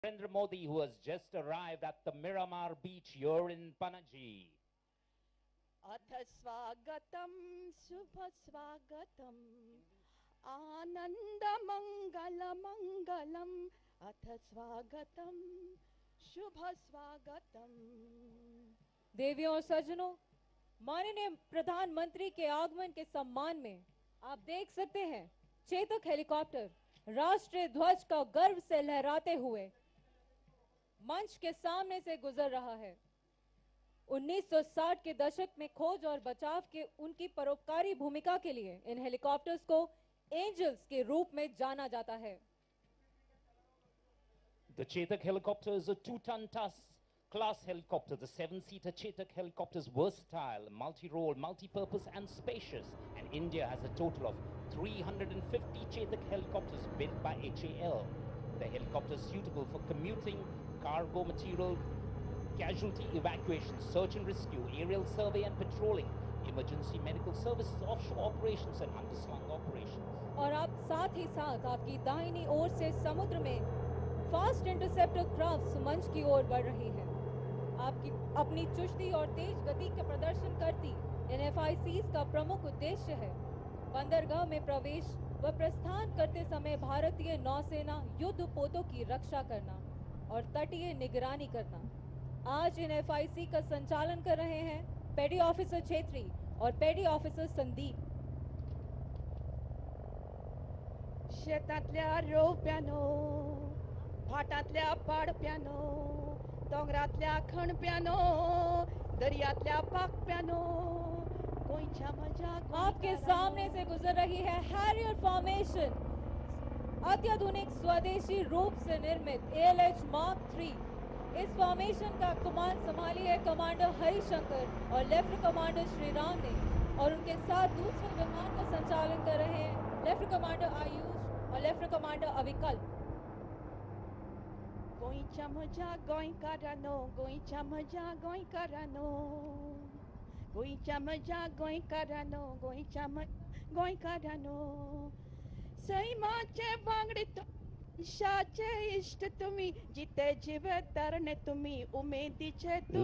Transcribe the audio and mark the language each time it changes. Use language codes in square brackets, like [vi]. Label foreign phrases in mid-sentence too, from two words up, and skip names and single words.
[en] Narendra Modi, who has just arrived at the Miramar beach here in Panaji. [sa] अथ स्वागतं शुभ स्वागतं आनंद मंगल मंगलम अथ स्वागतं शुभ स्वागतं। [hi] देवियों और सज्जनों, माननीय प्रधानमंत्री के आगमन के सम्मान में आप देख सकते हैं चेतक हेलीकॉप्टर राष्ट्रीय ध्वज का गर्व से लहराते हुए मंच के सामने से गुजर रहा है। 1960 के दशक में खोज और बचाव के उनकी परोपकारी भूमिका के लिए इन हेलीकॉप्टर्स को एंजल्स के रूप में जाना जाता है। [en] The Chetak helicopter is a 2-ton class helicopter. The 7-seater Chetak helicopter is versatile, multi-role, multi-purpose and spacious. And India has a total of 350 Chetak helicopters built by HAL. The helicopter is suitable for commuting, cargo material, casualty evacuation, search and rescue, aerial survey and patrolling, emergency medical services, offshore operations and underslung operations. [hi] और आप साथ ही साथ आपकी दाहिनी ओर से समुद्र में [en] fast interceptor crafts [hi] मंच की ओर बढ़ रही है। आपकी अपनी चुस्ती और तेज गति का प्रदर्शन करती इन FICs का प्रमुख उद्देश्य है बंदरगाह में प्रवेश व प्रस्थान करते समय भारतीय नौसेना युद्ध पोतों की रक्षा करना और तटीय निगरानी करना। आज इन FIC का संचालन कर रहे हैं [en] Petty Officer [hi] छेत्री और [en] Petty Officer [hi] संदीप। [kok] शेतातल्या रोप्यानो, भाटातल्या पाडप्यानो, दोंगरातल्या खणप्यानो, दर्यातल्या पाकप्यानो, गोंयच्या मजा [hi] आपके सामने से गुजर रही है [en] Harrier formation, [hi] अत्याधुनिक स्वदेशी रूप से निर्मित ALH Mark III। इस फॉर्मेशन का कमान संभाली है कमांडर हरिशंकर और [en] Lieutenant Commander [hi] श्रीराम ने, और उनके साथ दूसरे विमान का संचालन कर रहे हैं [en] Lieutenant Commander [hi] आयुष और [en] Lieutenant Commander [hi] अविकल्प। [kok] गोंयच्या मजा गोंयकारांनो, गोंयच्या मजा गोंयकारांनो, गोंयच्या मजा गोंयकारांनो, गोंयच्या गोंयकारांनो, सैमाचे वांगडी शाचे इष्ट तुम्ही, जिते जीव तरणे तुम्ही, उमेदीचे तुम्ही।